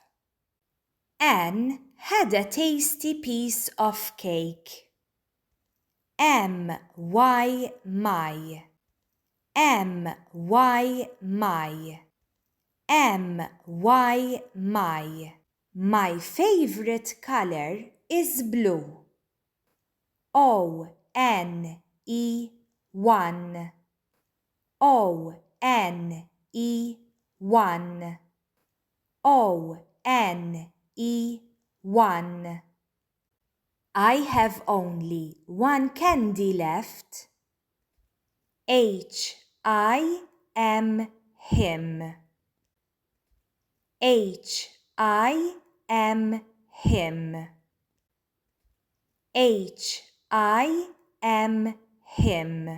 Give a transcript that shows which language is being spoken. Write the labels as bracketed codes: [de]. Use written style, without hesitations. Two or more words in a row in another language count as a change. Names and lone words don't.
[en] Anne had a tasty piece of cake. M, Y, my. M, Y, my. M, Y, my. My favorite color is blue. O, N, E, 1. O, N, E, 1. O, N, E, 1. I have only one candy left. H, I, am, him. H, I, am, him. H, I, am, him.